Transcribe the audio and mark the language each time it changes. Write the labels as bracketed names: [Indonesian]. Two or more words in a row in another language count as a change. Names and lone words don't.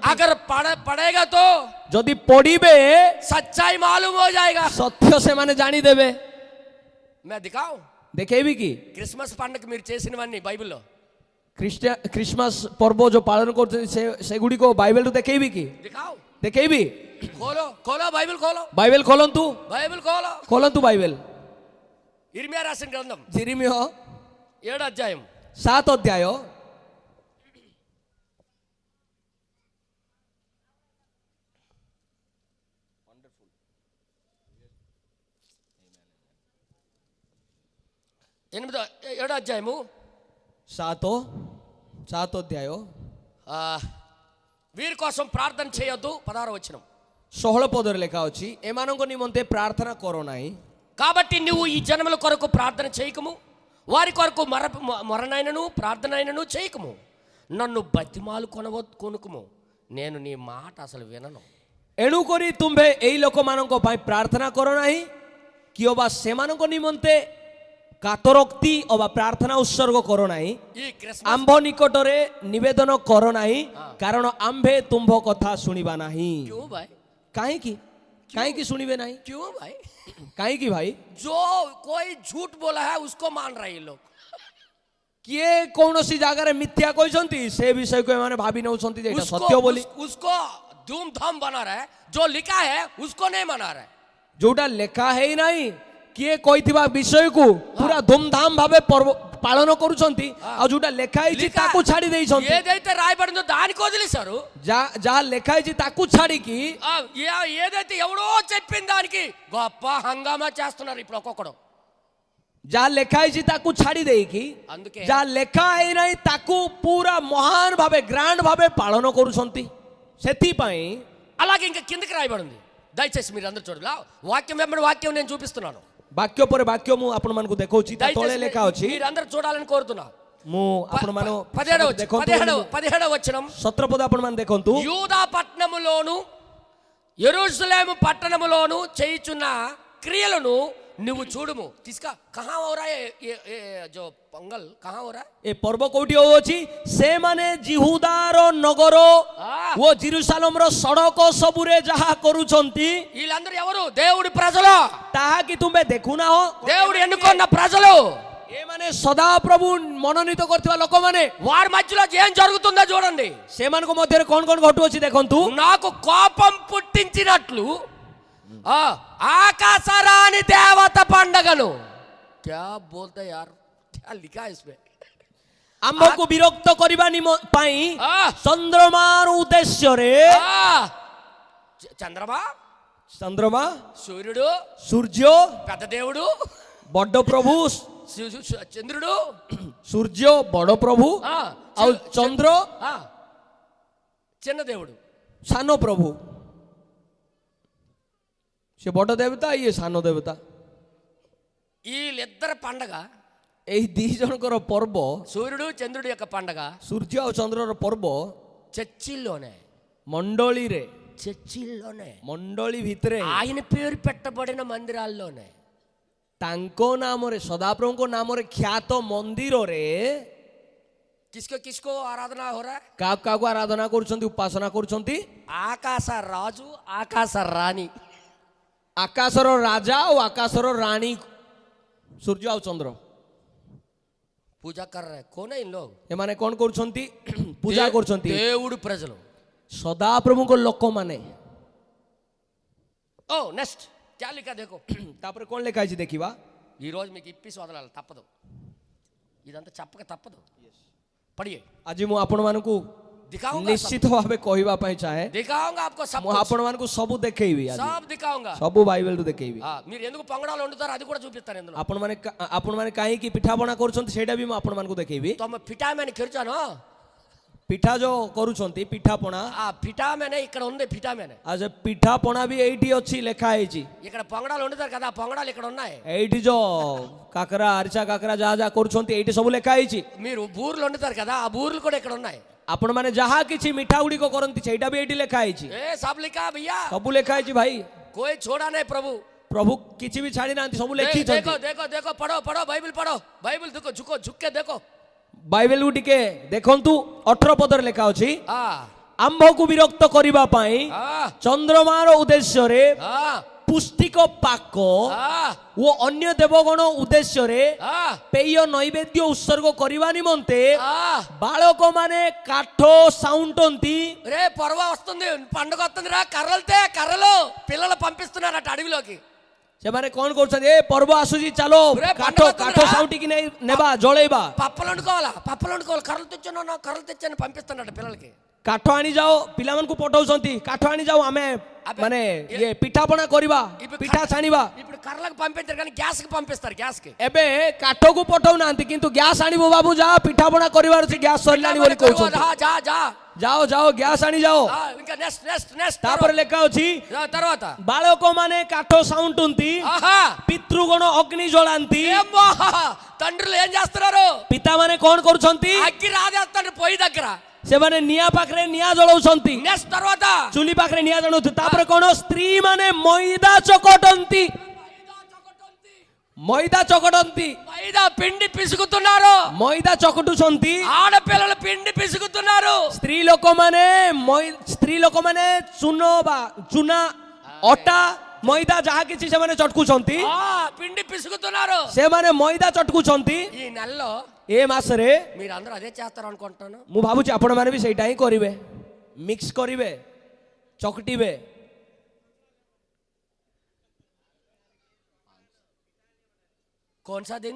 [Hindi] अगर पढ़ेगा तो [Odia] ଯଦି ପଢିବେ [Hindi] सच्चाई मालूम हो जाएगा. [Odia] ସତ୍ୟ ସେମାନେ ଜାଣିଦେବେ. [Hindi] मैं दिखाऊं [Odia] ଦେଖେଇବି କି? [Telugu] క్రిస్మస్ పండగ మీరు చేసినవన్నీ బైబిల్లో [Odia] ଖ୍ରୀଷ୍ଟମାସ ପର୍ବ ଯୋଉ ପାଳନ କରୁଛନ୍ତି ସେଗୁଡିକ ବାଇବେଲରୁ ଦେଖେଇବି କି? [Hindi] दिखाओ, [Odia] ଦେଖେଇବି? [Hindi] खोलो बाइबल खोलो, [Odia] ବାଇବେଲ ଖୋଲନ୍ତୁ, [Hindi] బైబిల్ खोलो. [Odia] ଖୋଲନ୍ତୁ ବାଇବେଲ. [Telugu] ఇర్మియా రాసిన గ్రంథం [Odia] ଜିରିମିୟ [Telugu] 7వ అధ్యాయం [Odia] 7 ଅଧ୍ୟାୟ [Telugu] 7వ అధ్యాయము [Odia] 7 ଅଧ୍ୟାୟ [Telugu] వీరి కోసం ప్రార్థన చేయొద్దు. 16వ వచనం. [Odia] 16 ପଦରେ ଲେଖା ଅଛି, ଏମାନଙ୍କ ନିମନ୍ତେ ପ୍ରାର୍ଥନା କର ନାହିଁ. [Telugu] కాబట్టి నువ్వు ఈ జనముల కొరకు ప్రార్థన చేయకము, వారి కొరకు మొరనైనను ప్రార్థనైనను చేయకము, నన్ను బతిమాలు కొనుకుము, నేను నీ మాట అసలు వినను. [Odia] ଏଣୁକରି ତୁମ୍ଭେ ଏଇ ଲୋକମାନଙ୍କ ପାଇଁ ପ୍ରାର୍ଥନା କର ନାହିଁ, କି ଅବା ସେମାନଙ୍କ ନିମନ୍ତେ କାତରୋକ୍ତି ଅବା ପ୍ରାର୍ଥନା ଉତ୍ସର୍ଗ କର ନାହିଁ, [Telugu] ఈ క్రిస్మస్ [Odia] ଆମ୍ଭ ନିକଟରେ ନିବେଦନ କର ନାହିଁ, କାରଣ ଆମ୍ଭେ ତୁମ୍ଭ କଥା ଶୁଣିବା ନାହିଁ. [Hindi] क्यों भाई? [Odia] କାହିଁକି? କାହିଁକି ଶୁଣିବେ ନାହିଁ? [Hindi] क्यों भाई? [Odia] କାହିଁକି ଭାଇ? [Hindi] जो कोई झूठ बोला है उसको मान रहे हैं लोग. [Odia] କିଏ କୌଣସି ଜାଗାରେ ମିଥ୍ୟା କହିଛନ୍ତି ସେ ବିଷୟକୁ ଏମାନେ ଭାବି ନେଉଛନ୍ତି ଯେ ଏଇଟା ସତ୍ୟ ବୋଲି. [Hindi] उसको धूमधाम बना रहा है, जो लिखा है उसको नहीं मना रहा है. [Odia] ଯୋଉଟା ଲେଖା ହେଇନାହିଁ, କିଏ କହିଥିବା ବିଷୟକୁ ପୁରା ଧୁମଧାମ ଭାବେ ପର୍ବ ପାଳନ କରୁଛନ୍ତି, ଆଉ ଯୋଉଟା ଲେଖା ହେଇଛି ତାକୁ ଛାଡି ଦେଇଛନ୍ତି. [Telugu] ఏదైతే రాయబడిందో దానికి వదిలేశారు. [Odia] ଯାହା ଲେଖା ହେଇଛି ତାକୁ ଛାଡିକି [Telugu] ఏదైతే ఎవడో చెప్పిన దానికి గొప్ప హంగామా చేస్తున్నారు ఇప్పుడు ఒక్కొక్కడు. [Odia] ଯାହା ଲେଖା ହେଇଛି ତାକୁ ଛାଡି ଦେଇକି [Telugu] అందుకే [Odia] ଯାହା ଲେଖା ହେଇନାହିଁ ତାକୁ ପୁରା ମହାନ ଭାବେ ଗ୍ରାଣ୍ଡ ଭାବେ ପାଳନ କରୁଛନ୍ତି. ସେଥିପାଇଁ [Telugu] అలాగే ఇంకా కిందకి రాయబడింది. దయచేసి మీరు అందరూ చూడాలి. వాక్యం వెంబడి వాక్యం నేను చూపిస్తున్నాను. [Odia] ବାକ୍ୟ ପରେ ବାକ୍ୟ ମୁଁ ଆପଣମାନଙ୍କୁ ଦେଖଉଛି ତା ତଳେ [Telugu] దయచేసి [Odia] ଲେଖା ଅଛି [Telugu] మీరందరూ చూడాలని కోరుతున్నా. [Odia] ମୁଁ ଆପଣମାନ [Telugu] 17వ వచనం. [Odia] 17 పద ଆପଣମାନେ ଦେଖନ୍ତୁ [Telugu] యూదా పట్టణములోను యెరూషలేము పట్టణములోను చేయుచున్న క్రియలను నువ్వు చూడుము. [Hindi] तीसुका कहा हो रहा है ये जो पंगल कहां हो रहा है? [Odia] ଏ ପର୍ବ କୋଉଠି ହୋଉଅଛି? ସେମାନେ ଜିହୁଦାର ନଗର ଓ ଜେରୁସାଲେମର ସଡ଼କ ସବୁରେ ଯାହା କରୁଛନ୍ତି [Telugu] వీళ్ళందరూ ఎవరు? దేవుడి ప్రజలు, [Odia] ତାହା କି ତୁମେ ଦେଖୁନାହଁ? [Telugu] దేవుడు ఎన్నుకున్న ప్రజలు. [Odia] ଏମାନେ ସଦାପ୍ରଭୁ ମନୋନୀତ କରିଥିବା ଲୋକମାନେ, [Telugu] వారి మధ్యలో ఏం జరుగుతుందో చూడండి. [Odia] ସେମାନଙ୍କ ମଧ୍ୟରେ କଣ କଣ ଘଟୁଅଛି ଦେଖନ୍ତୁ। [Telugu] నాకు కోపం పుట్టించినట్లు ఆకాశరాణి దేవత పండగను. [Hindi] क्या बोलते यार, क्या लिखा है इसमें? [Odia] ଆମ୍ଭକୁ ବିରକ୍ତ କରିବା ପାଇଁ ଚନ୍ଦ୍ରମାର ଉଦ୍ଦେଶ୍ୟରେ ଚନ୍ଦ୍ରମା [Telugu] సూర్యుడు, [Odia] ସୂର୍ଯ୍ୟ, [Telugu] పెద్ద దేవుడు, [Odia] ବଡ ପ୍ରଭୁ [Telugu] చంద్రుడు, [Odia] ସୂର୍ଯ୍ୟ ବଡ ପ୍ରଭୁ ଆଉ ଚନ୍ଦ୍ର [Telugu] చిన్న దేవుడు. [Odia] ସାନ ପ୍ରଭୁ। ସେ ବଡ ଦେବତା, ଇଏ ସାନ ଦେବତା। [Telugu] వీళ్ళిద్దరి పండగ, [Odia] ଏହି ଦି ଜଣଙ୍କର ପର୍ବ, [Telugu] సూర్యుడు చంద్రుడి యొక్క పండగ [Odia] ସୂର୍ଯ୍ୟ ଆଉ ଚନ୍ଦ୍ରର ପର୍ବ [Telugu] చర్చిల్లోనే, [Odia] ମଣ୍ଡଳୀରେ, [Telugu] చర్చిల్లోనే, [Odia] ମଣ୍ଡଳୀ ଭିତରେ, [Telugu] ఆయన పేరు పెట్టబడిన మందిరాల్లోనే, [Odia] ତାଙ୍କ ନାମରେ, ସଦାପ୍ରଭୁଙ୍କ ନାମରେ ଖ୍ୟାତ ମନ୍ଦିରରେ [Hindi] किसको किसको आराधना हो रहा है? [Odia] କାହାକୁ କାହାକୁ ଆରାଧନା କରୁଛନ୍ତି, ଉପାସନା କରୁଛନ୍ତି? [Telugu] ఆకాశ రాజు, ఆకాశ రాణి, [Odia] ଆକାଶର ରାଜା ଓ ଆକାଶର ରାଣୀ ସୂର୍ଯ୍ୟ ଆଉ ଚନ୍ଦ୍ର। [Hindi] पूजा कर रहे हैं। कौन है इन लोग? [Odia] ଏମାନେ କଣ କରୁଛନ୍ତି? ପୂଜା କରୁଛନ୍ତି [Telugu] దేవుడు ప్రజలు. [Odia] ସଦାପ୍ରଭୁଙ୍କ ଲୋକମାନେ। [Hindi] ఓ నెక్స్ట్ क्या लिखा देखो. [Odia] ତାପରେ କଣ ଲେଖା ହେଇଛି ଦେଖିବା। [Telugu] ఈ రోజు మీకు ఇప్పిసి వదలాలి, తప్పదు. ఇదంతా చెప్పక తప్పదు. [Hindi] పడియే. [Odia] ଆଜି ମୁଁ ଆପଣମାନଙ୍କୁ [Hindi] दिखाऊंगा, [Odia] ନିଶ୍ଚିତ ଭାବେ କହିବା ପାଇଁ ଚାହେଁ। [Hindi] दिखाऊंगा आपको सब [Odia] ମୁଁ [Hindi] कुछ. [Odia] ଆପଣମାନଙ୍କୁ ସବୁ ଦେଖେଇବି, ଆଜି [Hindi] सब दिखाऊंगा. [Odia] ସବୁ ବାଇବେଲରୁ ଦେଖେଇବି। [Telugu] మీరు ఎందుకు పొంగడాలు వండుతారు అది కూడా చూపిస్తాను ఇందులో. [Odia] ଆପଣମାନେ କାହିଁକି ପିଠାପଣା କରୁଛନ୍ତି ସେଇଟା ବି ମୁଁ ଆପଣମାନଙ୍କୁ ଦେଖେଇବି। [Telugu] తమ ఫిటామెన్ కిర్చాను. [Odia] ପିଠା ଯୋଉ କରୁଛନ୍ତି, ପିଠାପଣା, [Telugu] ఆ ఫిటామెన్ ఇక్కడ ఉంది. ఫిటామెన్ [Odia] ଆଉ ସେ ପିଠାପଣା ବି ଏଇଠି ଅଛି, ଲେଖା ହେଇଛି। [Telugu] ఇక్కడ పొంగడాలు వండుతారు కదా, పొంగడాలు ఇక్కడ ఉన్నాయి. [Odia] ଏଇଠି ଯୋଉ କାକରା, ଆରିସା କାକରା ଯାହା ଯାହା କରୁଛନ୍ତି ଏଇଠି ସବୁ ଲେଖା ହେଇଛି। [Telugu] మీరు బూర్లు వండుతారు కదా, ఆ బూర్లు కూడా ఇక్కడ ఉన్నాయి. [Odia] ଆପଣମାନେ ଯାହା କିଛି ମିଠା ଗୁଡ଼ିକ କରନ୍ତି ସେଇଟା ବି ଏଇଠି ଲେଖା ହେଇଛି। [Hindi] ఏ सब लिखा भैया, [Odia] ସବୁ ଲେଖା ହେଇଛି ଭାଇ। [Hindi] कोई छोड़ा नहीं प्रभु. [Odia] ପ୍ରଭୁ କିଛି ବି ଛାଡ଼ି ନାହାନ୍ତି, ସବୁ [Hindi] देखो [Odia] ଲେଖିଛନ୍ତି। [Hindi] देखो देखो, पढ़ो पढ़ो बाइबल पढ़ो, बाइबल देखो, झुको झुक के देखो. [Odia] ବାଇବେଲକୁ ଟିକେ ଦେଖନ୍ତୁ, 18 ପଦରେ ଲେଖା ଅଛି, [Hindi] हाँ [Odia] ଆମ୍ଭକୁ ବିରକ୍ତ କରିବା ପାଇଁ [Hindi] हाँ [Odia] ଚନ୍ଦ୍ରମାର ଉଦ୍ଦେଶ୍ୟରେ, [Hindi] हाँ [Odia] ପୁଷ୍ଟିକ ପାକ [Hindi] हाँ [Odia] ଓ ଅନ୍ୟ ଦେବଗଣ ଉଦ୍ଦେଶ୍ୟରେ [Hindi] हाँ [Odia] ପେୟ ନୈବେଦ୍ୟ ଉତ୍ସର୍ଗ କରିବା ନିମନ୍ତେ [Hindi] हाँ. [Odia] ବାଳକମାନେ କାଠ ସାଉଁଟନ୍ତି। [Telugu] రే పొరవ వస్తుంది, పండుగ వస్తుంది రా, కర్రలతే కర్రలు పిల్లలు పంపిస్తున్నారట అడవిలోకి. [Odia] ସେମାନେ କଣ କରୁଛନ୍ତି? ଏ ପର୍ବ ଆସୁଛି, ଚାଲ କାଠ କାଠ ସାଉଁଟିକି ନେବା, ଜଳେଇବା। [Telugu] పప్పలు వండుకోవాలా, పప్పలు వండుకోవాలి. కర్రలు తెచ్చాను, కర్రలు తెచ్చాను పంపిస్తున్నాడు పిల్లలకి. [Odia] କାଠ ଆଣି ଯାଅ, ପିଲାମାନଙ୍କୁ ପଠଉଛନ୍ତି, କାଠ ଆଣି ଯାଅ, ଆମେ ମାନେ ଇଏ ପିଠାପଣା କରିବା, ପିଠା ଛାଣିବା। [Telugu] ఇప్పుడు కర్రలకు పంపించారు కానీ గ్యాస్ కి పంపిస్తారు. గ్యాస్ కి [Odia] ଏବେ କାଠକୁ ପଠଉନାହାନ୍ତି, କିନ୍ତୁ ଗ୍ୟାସ୍ ଆଣିବୁ ବାବୁ, ଯା ପିଠାପଣା କରିବାର ଅଛି, ଗ୍ୟାସ୍ ସରିଲାଣି ବୋଲି କହୁଛନ୍ତି। ଯା ଯା ଯାଅ ଯାଅ, ଗ୍ୟାସ୍ ଆଣି ଯାଅ। [Telugu] ఇంకా [English] next next next [Odia] ତାପରେ ଲେଖା ଅଛି, [Telugu] తర్వాత [Odia] ବାଳକମାନେ କାଠ ସାଉଁଟନ୍ତି, [Telugu] ఆహా [Odia] ପିତୃଗଣ ଅଗ୍ନି ଜଳାନ୍ତି। [Telugu] ఏమ్మా, తండ్రులు ఏం చేస్తున్నారు? [Odia] ପିତାମାନେ କଣ କରୁଛନ୍ତି? [Telugu] అగ్గి రాజేస్తాడు పొయ్యి దగ్గర. [Odia] ସେମାନେ ନିଆଁ ପାଖରେ ନିଆଁ ଜଳାଉଛନ୍ତି, [Telugu] నెక్స్ట్ తర్వాత [Odia] ଚୁଲି ପାଖରେ ନିଆଁ ଜଳାଉଛନ୍ତି। ତାପରେ କଣ? ସ୍ତ୍ରୀ ମାନେ ମଇଦା ଚକଟନ୍ତି, ମଇଦା ଚକଟନ୍ତି, [Telugu] మైదా పిండి పిసుకుతున్నారు. [Odia] ମଇଦା ଚକଟୁଛନ୍ତି। [Telugu] ఆడపిల్లలు పిండి పిసుకుతున్నారు. [Odia] ସ୍ତ୍ରୀ ଲୋକମାନେ ଚୁନା, ଅଟା, ମଇଦା ଯାହା କିଛି ସେମାନେ ଚଟକୁଛନ୍ତି, [Telugu] పిండి పిసుకుతున్నారు. [Odia] ସେମାନେ ମଇଦା ଚଟକୁଛନ୍ତି। [Telugu] ఈ నెలలో [Odia] ଏ ମାସରେ [Telugu] మీరు అందరూ అదే చేస్తారు అనుకుంటున్నాను. [Odia] ମୁଁ ଭାବୁଛି ଆପଣମାନେ ବି ସେଇଟା ହିଁ କରିବେ, ମିକ୍ସ କରିବେ, ଚକଟିବେ। [Hindi] कौन सा दिन?